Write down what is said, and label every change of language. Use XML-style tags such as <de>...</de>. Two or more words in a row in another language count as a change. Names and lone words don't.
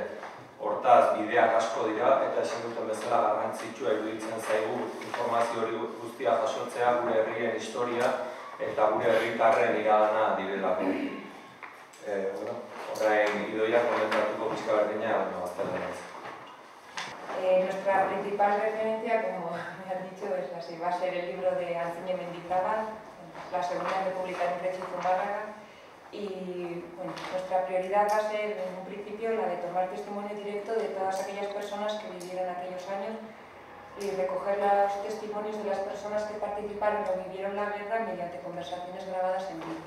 <eu>Hortaz, bideak asko dira eta esan duten bezala garrantzitsua iruditzen zaigu informazio hori guztia jasotzea gure herrien historia eta gure herritarren iragana direlako. Orain idoia komentatuko pixka berdina, azterdenez.</eu> <es>Nuestra principal referencia, como me han dicho, va a ser el libro de Antzine Mendizábal, La Segunda República en Urretxu y Zumárraga. Y nuestra prioridad va a ser, en un principio, la de tomar testimonio directo de todas aquellas personas que vivieron aquellos años y recoger los testimonios de las personas que participaron o vivieron la guerra mediante conversaciones grabadas en vídeo.</es>